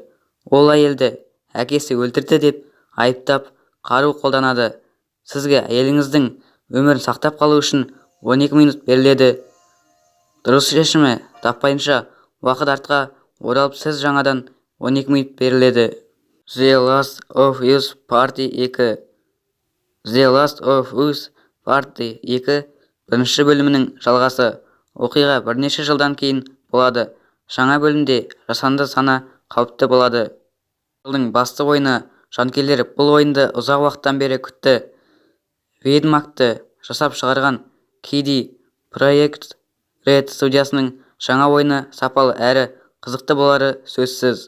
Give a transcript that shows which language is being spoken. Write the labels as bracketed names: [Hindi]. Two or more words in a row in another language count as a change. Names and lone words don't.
[Kazakh] Ол әйелді әкесі өлтірді деп айыптап қару қолданады. Сізге әйеліңіздің өмірін сақтап қалу үшін 12 минут беріледі. Дұрыс шешімі таппайынша уақыт артқа оралып сіз жаңадан 12 минут беріледі. The Last of Us Part 2. The Last of Us Part 2 бірінші бөлімінің жалғасы. Оқиға бірнеше жылдан кейін болады. Жаңа бөлімде жасанды сана қауіпті болады. Жылдың басты ойыны жанкүйерлер бұл ойынды ұзақ уақыттан бері күтті. Ведьмакты жасап шығарған KD Projekt Red студиясының жаңа ойыны сапалы әрі қызықты болары сөзсіз.